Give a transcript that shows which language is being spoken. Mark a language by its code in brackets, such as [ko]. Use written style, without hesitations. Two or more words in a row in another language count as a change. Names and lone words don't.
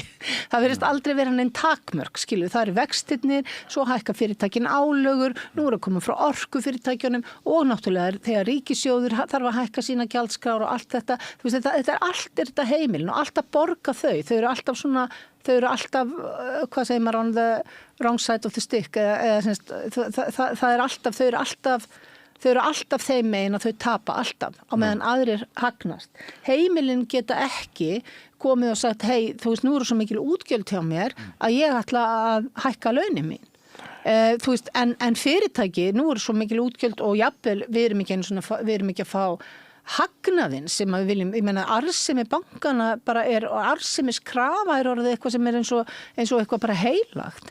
[is] Það verðist aldrei vera neinn takmörk, skilju. Það vextirnir, svo hækka fyrirtækin álögur, nú að koma frá orkufyrirtækjunum og náttúrulega þegar ríkissjóður þarf að hækka sína gjaldskrár og allt þetta. Þú veist, þetta allt þetta heimilin og alltaf borga þau. Þau eru alltaf svona, hvað segir maður, [en] on the wrong side of the stick, [is] það alltaf, þau eru alltaf þeim megin að þau tapa alltaf á meðan aðrir hagnast. Heimilin geta ekki komið og sagt, hei, þú veist, nú eru svo mikil útgjöld hjá mér að ég ætla að hækka launin mín. Þú veist, en fyrirtæki, nú eru svo mikil útgjöld og jafnvel, við erum ekki að fá hagnaðinn sem við viljum, ég meina arðsemi bankana bara og arðsemiskrafa orðið eitthvað sem eins og eitthvað bara heilagt.